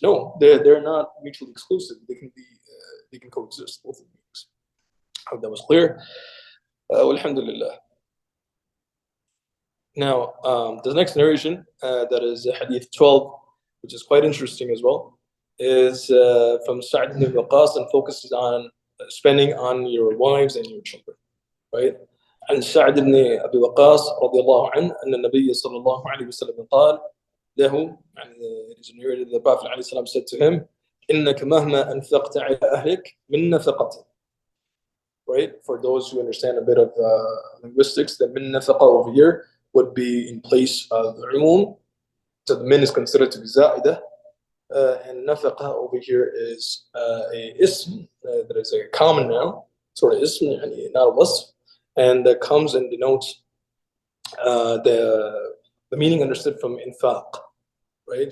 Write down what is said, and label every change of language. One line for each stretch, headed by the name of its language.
English: No, they're not mutually exclusive. They can coexist, both of these. I hope that was clear. Alhamdulillah. Now, the next narration, that is Hadith 12, which is quite interesting as well, is from Sa'd ibn Waqas, and focuses on spending on your wives and your children, right?
Arabic: عن سعد بن أبي وقاص رضي الله عنه أن النبي صلى الله عليه وسلم قال له,
English: it is narrated that the Prophet عليه السلام said to him,
Arabic: إنك مهما أنفقت على أهلك من نفقة.
English: Right? For those who understand a bit of linguistics, the min nafaqa over here would be in place of umum. So the min is considered to be za'idah. And nafaqa over here is a ism, that is a common noun, sort of ism, not a wasf, and that comes and denotes the meaning understood from infaq, right?